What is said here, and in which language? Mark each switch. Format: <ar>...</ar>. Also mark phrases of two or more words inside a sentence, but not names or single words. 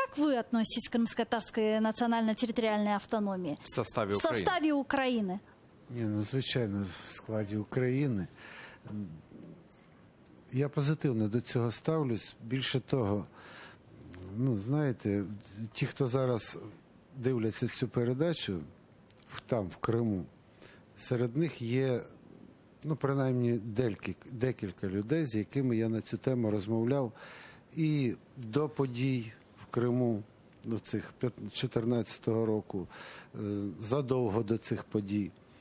<ru>как вы относитесь к крымско-татарской национально-территориальной автономии? В составе В</ru> <uk>України.</uk> <ru>составе Украины.</ru> <uk>Ні, ну, звичайно, в складі України. Я позитивно до цього ставлюсь. Більше того, ну, знаєте, ті, хто зараз дивляться цю передачу, там, в Криму, серед них є, ну, принаймні, декілька людей, з якими я на цю тему розмовляв і до подій в Криму, ну, цих 14-го року, задовго до цих подій.</uk>